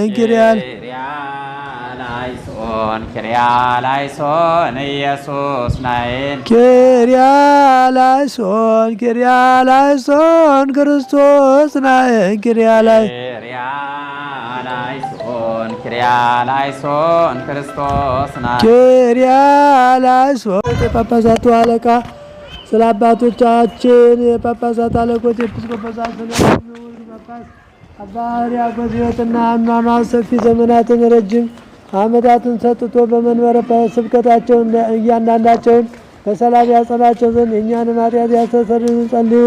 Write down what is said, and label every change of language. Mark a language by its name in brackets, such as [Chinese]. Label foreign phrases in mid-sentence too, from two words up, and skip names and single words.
[Geez] ኪርያላይሶን ኪርያላይሶን ኢየሱስ ናይ ኪርያላይሶን ኪርያላይሶን ክርስቶስ ናይ ኪርያላይሶን ኪርያላይሶን ክርስቶስ ናይ [Amharic] ኪርያላይሶን የጳጳሳቱ አለቃ ስለ አባቶቻችን የጳጳሳት አለቆች ኤጲስቆጶሳት ስለሆኑ ጳጳስ አባ ሕርያቆስ ሕይወትና አኗኗር ሰፊ ዘመናትን ረጅም ዓመታትን ሰጥቶ በመንበረ ስብከታቸው እያንዳንዳቸውን በሰላም ያጸናቸው ዘንድ የእኛንም ኃጢአት ያስተሰርይ ጸልዩ።